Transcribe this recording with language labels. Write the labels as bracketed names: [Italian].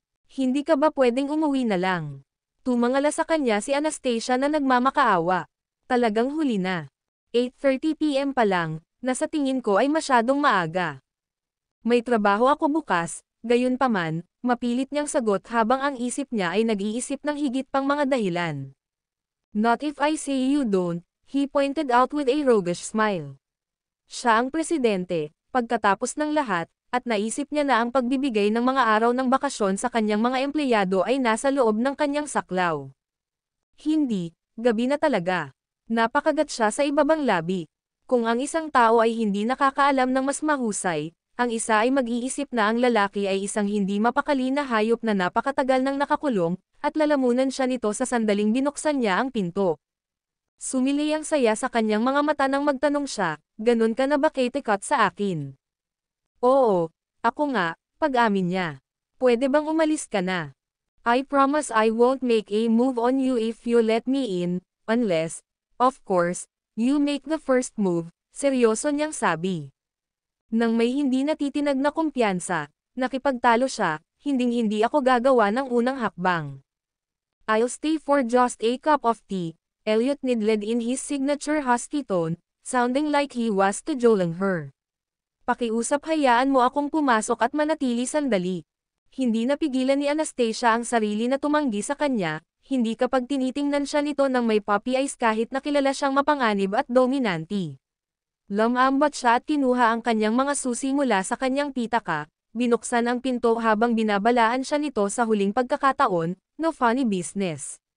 [Filipino] Hindi ka ba pwedeng umuwi na lang? Tumangala sa kanya si Anastasia na nagmamakaawa. Talagang huli na. 8:30 PM pa lang, na sa tingin ko ay masyadong maaga. May trabaho ako bukas, gayunpaman, mapilit niyang sagot habang ang isip niya ay nag-iisip ng higit pang mga dahilan. [English] Not if I say you don't, he pointed out with a roguish smile. [Filipino] Siya ang presidente, pagkatapos ng lahat, at naisip niya na ang pagbibigay ng mga araw ng bakasyon sa kanyang mga empleyado ay nasa loob ng kanyang saklaw. Hindi, gabi na talaga. Napakagat siya sa ibabang labi. Kung ang isang tao ay hindi nakakaalam ng mas mahusay, ang isa ay mag-iisip na ang lalaki ay isang hindi mapakali na hayop na napakatagal nang nakakulong, at lalamunan siya nito sa sandaling binuksan niya ang pinto. Sumili ang saya sa kanyang mga mata nang magtanong siya, "Ganun ka na ba Kate Cut sa akin?" "Oo, ako nga," pag-amin niya. "Pwede bang umalis ka na? [English] I promise I won't make a move on you if you let me in, unless, of course, you make the first move," [Filipino] seryoso niyang sabi. Nang may hindi natitinag na kumpiyansa, nakipagtalo siya, "Hinding-hindi ako gagawa ng unang hakbang. [English] I'll stay for just a cup of tea," Elliot nidled in his signature husky tone, sounding like he was cajoling her. [Filipino] "Pakiusap hayaan mo akong pumasok at manatili sandali." Hindi napigilan ni Anastasia ang sarili na tumanggi sa kanya, hindi kapag tinitingnan siya nito ng may puppy eyes kahit na kilala siyang mapanganib at dominanti. Lumambat siya at kinuha ang kanyang mga susi mula sa kanyang pitaka, binuksan ang pinto habang binabalaan siya nito sa huling pagkakataon, [English] "No funny business.